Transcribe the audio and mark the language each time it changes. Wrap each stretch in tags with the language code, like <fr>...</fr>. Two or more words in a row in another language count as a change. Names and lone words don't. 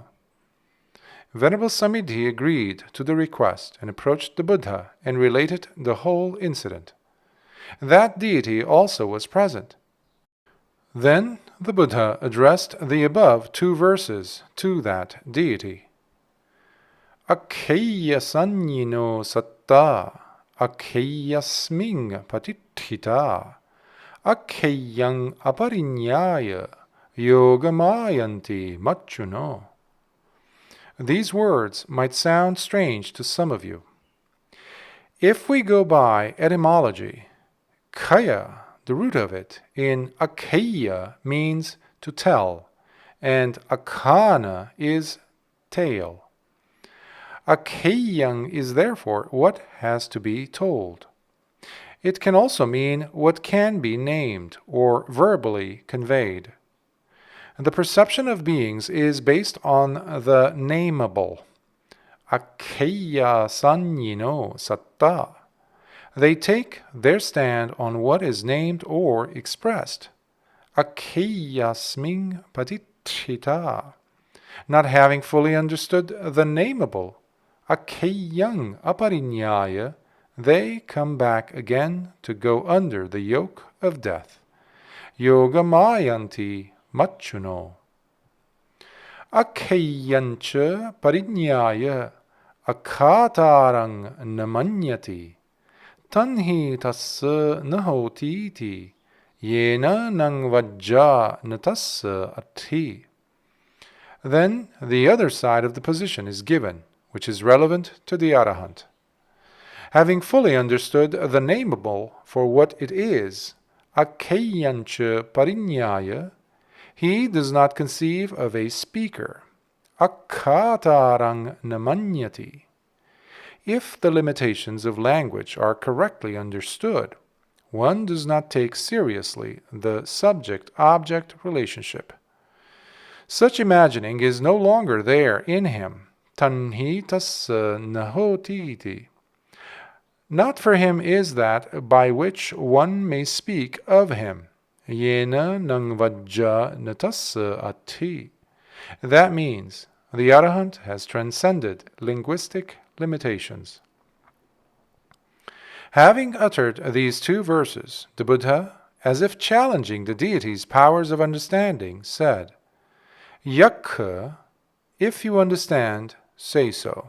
<en>Venerable Samiddhi agreed to the request and approached the Buddha and related the whole incident. That deity also was present. Then the Buddha addressed the above 2 verses to that deity.</en> <pi>Akheya sanyino satta, akheyasming patiṭṭhita, akheyang apariññāya, yogamayanti machuno.</pi> <en>These words might sound strange to some of you. If we go by etymology, kaya, the root of it, in akheya means to tell, and akhana is tale. Akheyang is therefore what has to be told. It can also mean what can be named or verbally conveyed. The perception of beings is based on the nameable.</en> <pi>Akheya sanyino satta.</pi> <en>They take their stand on what is named or expressed.</en> <pi>Akheyasming paticca.</pi> <en>Not having fully understood the nameable,</en> <pi>akheyang aparinyaya,</pi> <en>they come back again to go under the yoke of death.</en> <pi>Yogamayanti machuno. Akheyancha parinyaya akhatarang namanyati. Tanhi tassa nahotiti yena nang vajja natassa ati.</pi> <en>Then the other side of the position is given, which is relevant to the Arahant. Having fully understood the nameable for what it is,</en> <pi>akheyancha parinyaya,</pi> <en>he does not conceive of a speaker.</en> <pi>Akhatarang namanyati.</pi> <en>If the limitations of language are correctly understood, one does not take seriously the subject-object relationship. Such imagining is no longer there in him.</en> <pi>Tanhi tassa nahotiti.</pi> <en>Not for him is that by which one may speak of him.</en> <pi>Yena nang vajja natassa ati.</pi> <en>That means the Arahant has transcended linguistic limitations. Having uttered these two verses, the Buddha, as if challenging the deity's powers of understanding, said, Yakkha, if you understand, say so.</en>